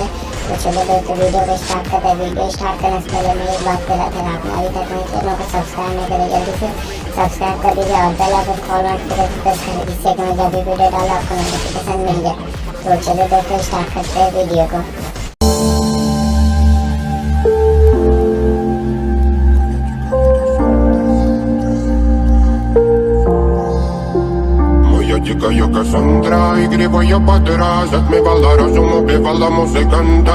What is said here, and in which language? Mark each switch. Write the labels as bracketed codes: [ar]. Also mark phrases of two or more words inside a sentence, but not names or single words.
[hi] तो चलो दोस्तों वीडियो को स्टार्ट करते हैं। वीडियो स्टार्ट करने से पहले मैं एक बात कर रहा था, आपने अभी तक मेरे चैनल को सब्सक्राइब नहीं करें, जल्दी से सब्सक्राइब कर दीजिए और [en] bell icon call notification [hi] प्रेस करें, जिससे कि मैं जब भी वीडियो डालूँ आपको नोटिफिकेशन मिल जाए। तो चलो दोस्तों स्टार्ट करते हैं वीडियो को। [ru] Дикая Кассандра, игривая подра, затмевала разум, убивала музыканта.